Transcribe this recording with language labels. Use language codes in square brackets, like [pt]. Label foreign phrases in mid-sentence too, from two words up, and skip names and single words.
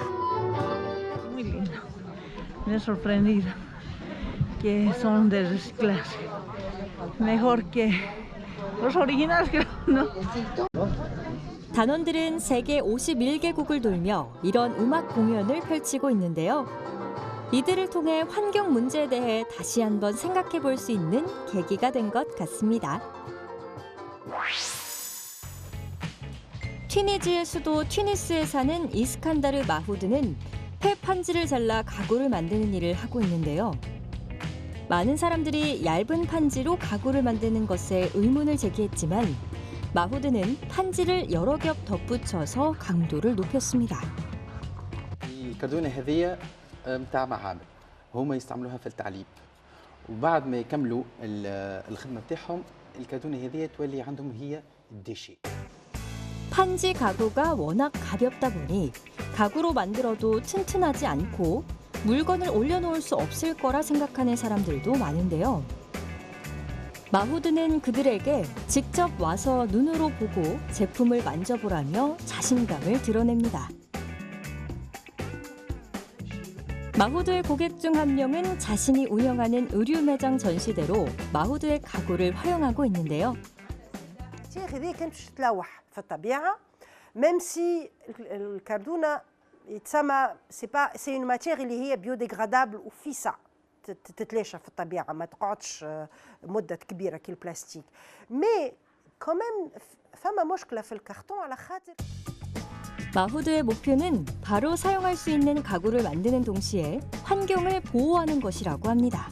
[es] Muy lindo. Me ha sorprendido que son de reciclaje. Mejor que los originales, creo, ¿no? [ko] 단원들은 세계 51개국을 돌며 이런 음악 공연을 펼치고 있는데요. 이들을 통해 환경 문제에 대해 다시 한번 생각해 볼 수 있는 계기가 된 것 같습니다. 튀니지의 수도 튀니스에 사는 이스칸다르 마후드는 폐 판지를 잘라 가구를 만드는 일을 하고 있는데요. 많은 사람들이 얇은 판지로 가구를 만드는 것에 의문을 제기했지만 마후드는 판지를 여러 겹 덧붙여서 강도를 높였습니다. [ar] الكرتونة هذية متاع معامل هما يستعملوها في التعليب وبعد ما يكملوا الخدمة بتاعهم الكرتونة هذية تولي عندهم هي الديشي. [ko] 판지 가구가 워낙 가볍다 보니 가구로 만들어도 튼튼하지 않고 물건을 올려놓을 수 없을 거라 생각하는 사람들도 많은데요. 마후드는 그들에게 직접 와서 눈으로 보고 제품을 만져보라며 자신감을 드러냅니다. 마호드의 고객 중 한 명은 자신이 운영하는 의류 매장 전시대로 마호드의 가구를 활용하고 있는데요. [ar] هذه كانت باش تتلوح في الطبيعه [fr] même si [ar] الكردونه يتسمى [fr] c'est une matière [ar] اللي هي بيوديغرادابل وفيسع تتلاشى في الطبيعه ما تقعدش مده كبيره كي البلاستيك مي كمان فما مشكله في الكرتون على خاطر [ko] 마호드의 목표는 바로 사용할 수 있는 가구를 만드는 동시에 환경을 보호하는 것이라고 합니다.